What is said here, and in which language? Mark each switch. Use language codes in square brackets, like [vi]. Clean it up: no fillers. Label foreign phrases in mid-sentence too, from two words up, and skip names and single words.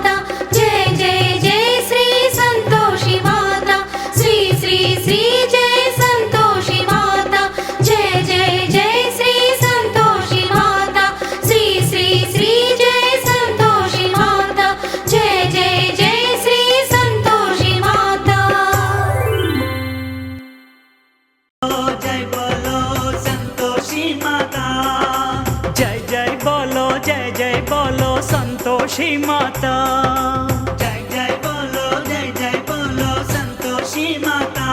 [te] జై జై జై శ్రీ సంతోషి మాత. శ్రీ శ్రీ శ్రీ జై సంతోషి మాత. జై జై జై శ్రీ సంతోషి మాత. శ్రీ శ్రీ శ్రీ జై సంతోషి మాత. జై జై జై శ్రీ సంతోషి మాత. [hi] जय बोलो संतोषी माता, जय जय बोलो जय जय बोलो संतोषी माता. जय जय बोलो संतोषी माता.